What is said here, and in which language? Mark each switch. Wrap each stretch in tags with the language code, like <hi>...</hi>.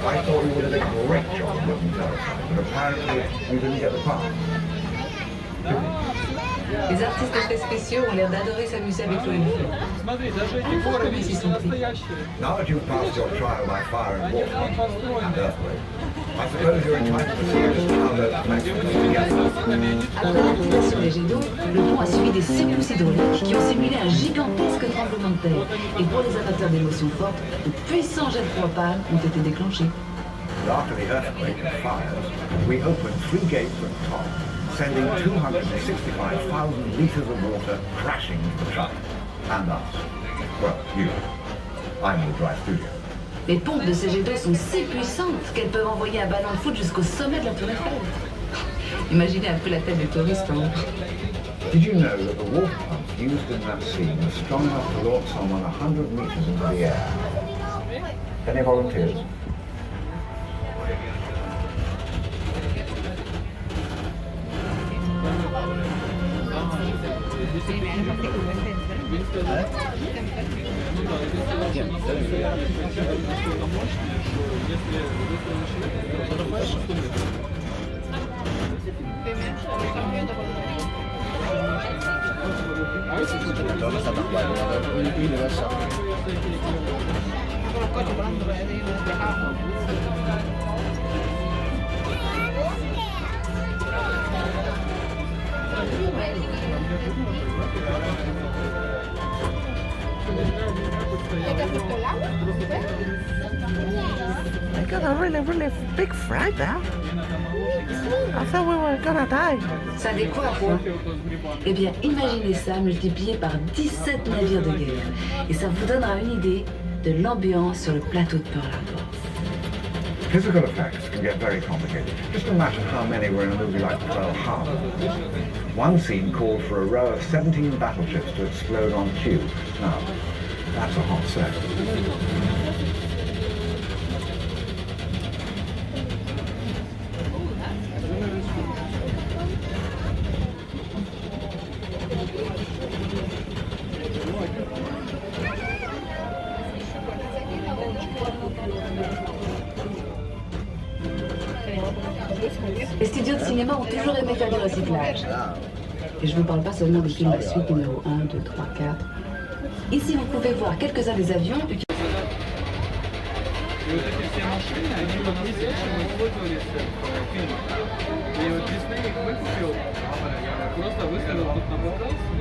<en>I thought we would have done a great job of looking terrifying, but apparently we didn't get the part.</en> <fr>Les artistes d'effets spéciaux ont l'air d'adorer s'amuser avec l'eau et le feu. Voir comme ils s'y sont pris.</fr> <en>Now that you've passed your trial by fire and water and earthquake, I suppose you're entitled to see just how the Mexicans together.</en> <fr>Après l'activation des jets d'eau, le pont a suivi des secousses hydrauliques qui ont simulé un gigantesque tremblement de terre. Et pour les amateurs d'émotions fortes, de puissants jets de propane ont été déclenchés.</fr> <en>After the earthquake and fires, we opened 3 gates at the top, sending 265,000 litres of water crashing into the truck. And us. Well, you. I'm the dry studio.</en> <fr>Les pompes de ces jets d'eau sont si puissantes qu'elles peuvent envoyer un ballon de foot jusqu'au sommet de la Tour Eiffel. Imaginez un peu la tête des touristes. Hein.</fr> <en>Did you know that the water pumps used in that scene were strong enough to launch someone 100 metres into the air? Any volunteers? I got a really big fright there. I thought we were gonna die.</en> <fr>Ça décoiffe, hein? Eh bien, imaginez ça multiplié par 17 navires de guerre. Et ça vous donnera une idée de l'ambiance sur le plateau de Pearl Harbor.</fr> <en>Physical effects can get very complicated. Just imagine how many were in a movie like Pearl Harbor. One scene called for a row of 17 battleships to explode on cue. Now, that's a hot set.</en> <fr>Les studios de cinéma ont toujours aimé faire du recyclage. Et je ne vous parle pas seulement des films de suite numéro 1, 2, 3, 4. Ici, vous pouvez voir quelques-uns des avions utilisés.</fr> <ru>И вот эти все машины, они в настоящем использовались в фильмах. И вот Дисней их выкупил, просто выставил тут на показ.</ru>